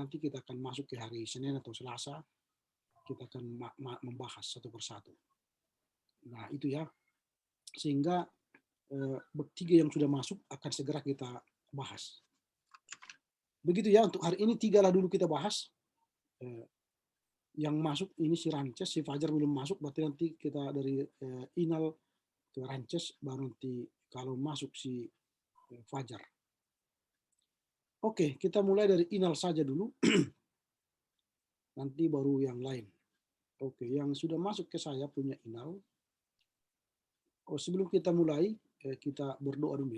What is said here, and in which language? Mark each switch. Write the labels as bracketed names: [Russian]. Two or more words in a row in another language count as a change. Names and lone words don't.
[Indonesian] Nanti kita akan masuk ke hari Senin atau Selasa. Kita akan membahas satu persatu. Nah itu ya. Sehingga bab 3 yang sudah masuk akan segera kita bahas. Begitu ya, untuk hari ini 3 lah dulu kita bahas. Yang masuk ini si Rances, si Fajar belum masuk, berarti nanti kita dari Inal ke Rances, baru nanti kalau masuk si Fajar. Oke, kita mulai dari Inal saja dulu, nanti baru yang lain. Oke, yang sudah masuk ke saya punya Inal. Sebelum kita mulai, kita berdoa dulu ya.